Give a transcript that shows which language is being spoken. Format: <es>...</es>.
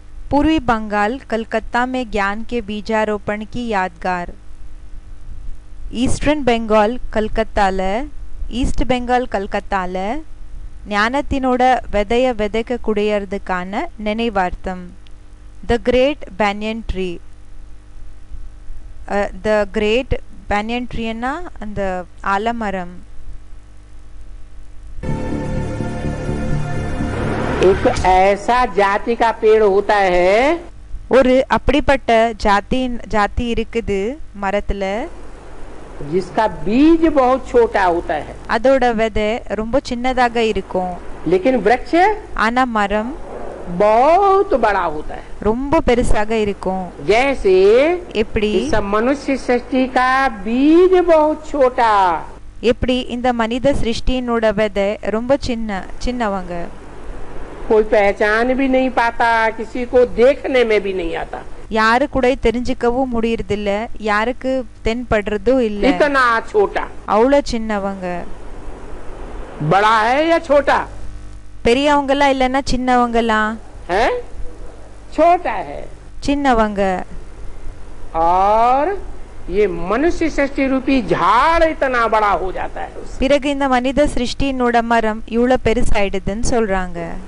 <hi>पूर्वी बंगाल कलकत्ता में ज्ञान के बीजारोपण की यादगार.</hi> <ta>ஈஸ்டர்ன் பெங்கால் கல்கத்தால ஈஸ்ட் பெங்கால் கல்கத்தால ஞானத்தினோட விதைய விதைக்க கூடியதுக்கான நினைவார்த்தம்.</ta> <en>The great banyan tree. The great banyan ட்ரீன்னா</en> <ta>அந்த ஆலமரம்.</ta> <hi>एक ऐसा जाति का पेड़ होता है,</hi> <ta>ஒரு அப்படிப்பட்ட ஜாதி இருக்குது மரத்துல,</ta> <hi>जिसका बीज बहुत छोटा होता है,</hi> <ta>அதோட விதை ரொம்ப சின்னதாக இருக்கும்.</ta> <hi>लेकिन वृक्ष</hi> <ta>ஆனா மரம்</ta> <hi>बहुत बड़ा होता है।</hi> <ta>ரொம்ப பெருசாக இருக்கும்.</ta> <hi>जैसे</hi> <ta>எப்படி</ta> <hi>इस मनुष्य सृष्टि का बीज बहुत छोटा,</hi> <ta>எப்படி இந்த மனித சிருஷ்டியினோட விதை ரொம்ப சின்னவங்க.</ta> <hi>कोई पहचान भी नहीं पाता, किसी को देखने में भी नहीं आता,</hi> <ta>யாரு கூட தெரிஞ்சுக்கவும் முடியறதில்ல, யாருக்கு தென்படுறதும் இல்ல.</ta> <hi>इतना छोटा।</hi> <ta>அவ்வளவு சின்னவங்க.</ta> <hi>बड़ा है या छोटा?</hi> <ta>பெரியவங்களா இல்லன்னா சின்னவங்களா?</ta> <hi>है छोटा है।</hi> <ta>சின்னவங்க.</ta> <hi>और ये मनुष्य सृष्टि रूपी झाड़ इतना बड़ा हो जाता है।</hi> <ta>பிறகு இந்த மனித சிருஷ்டியினோட மரம் இவ்வளவு பெருசாயிடுதுன்னு சொல்றாங்க.</ta>